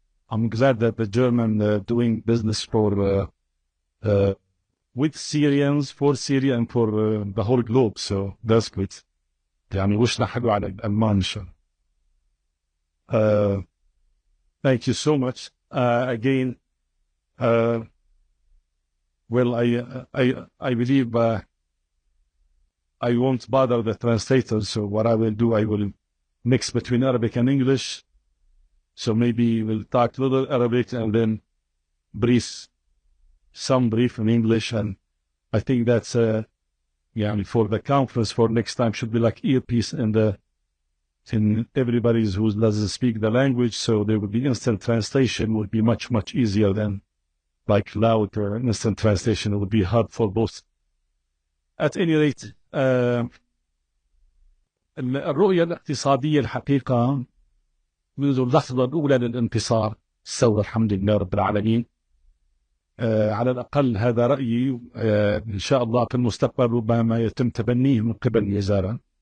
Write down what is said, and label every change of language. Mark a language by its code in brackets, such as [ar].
[en] I'm glad that the German doing business for with Syrians, for Syria, and for the whole globe. So that's good. [ar] يعني وشنا حلو على الألمان إن شاء الله. [en] Thank you so much. Again, well, I believe I won't bother the translators. So what I will do, I will mix between Arabic and English. So maybe we'll talk a little Arabic and then some brief in English. And I think that's for the conference for next time should be like earpiece in everybody's who doesn't speak the language. So there will be instant translation would be much, much easier than like loud or instant translation. It would be hard for both. [ar] At any rate, الرؤية الاقتصادية الحقيقة منذ اللحظة الأولى للانتصار استوى الحمد لله رب العالمين. على الأقل هذا رأيي. إن شاء الله في المستقبل ربما يتم تبنيه من قبل الوزارة.